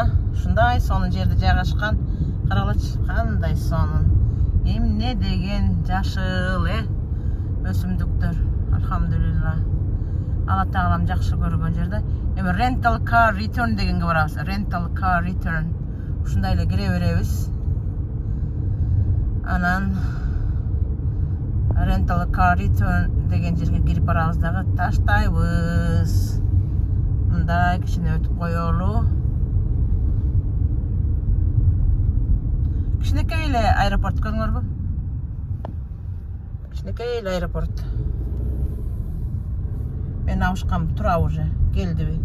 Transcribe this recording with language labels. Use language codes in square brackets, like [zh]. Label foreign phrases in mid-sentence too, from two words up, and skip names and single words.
[ky] Ушундай сонун жерде жайгашкан. Каралачы, кандай сонун. Эмне деген жашыл өсүмдүктөр. Алхамдулилла. Алла Таалам жакшы көргөн жерде. Эми [en] rental car return [ky] дегенге барабыз. [en] Rental car return. [ky] Ушундай эле кире беребиз. Анан [en] rental car return [ky] деген жерге кирип барабыз дагы, таштайбыз. Мындай кичине өтүп коелу. Кичинекей эле аэропорт көрүңөрбү? Кичинекей эле аэропорт. Мен авышкам тура уже. Келдиби?